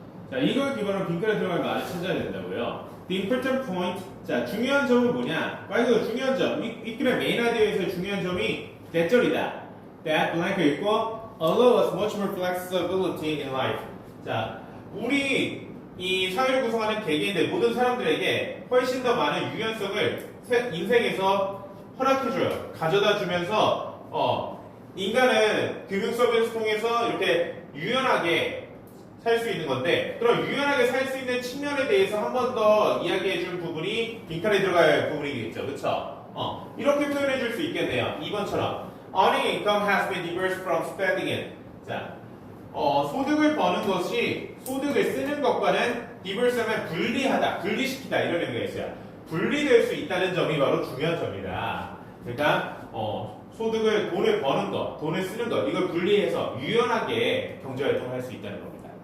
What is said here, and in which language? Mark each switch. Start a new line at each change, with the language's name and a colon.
Korean: 자, 이걸 기반으로 빈칸에 들어갈 말을 찾아야 된다고요.
English: The important point.
Korean: 자, 중요한 점은 뭐냐? 빨리 중요한 점. 이 글의 메인 아이디어에서 중요한 점이 대절이다.
English: That blank
Korean: 읽고
English: allow us much more flexibility in life.
Korean: 자, 우리 이 사회를 구성하는 개개인들 모든 사람들에게 훨씬 더 많은 유연성을 인생에서 허락해줘요. 가져다 주면서 인간은 금융 서비스 통해서 이렇게 유연하게 살 수 있는 건데, 그럼 유연하게 살 수 있는 측면에 대해서 한 번 더 이야기해 줄 부분이 빈칸에 들어갈 부분이겠죠. 그쵸? 이렇게 표현해 줄 수 있겠네요. 2번처럼
English: Earning income has been diverse from spending it.
Korean: 자, 소득을 버는 것이 소득을 쓰는 것과는 diverse하면 분리하다, 분리시키다 이런 의미가 있어요. 분리될 수 있다는 점이 바로 중요한 점이다. 그러니까 소득을, 돈을 버는 것, 돈을 쓰는 것, 이걸 분리해서 유연하게 경제활동을 할 수 있다는 겁니다.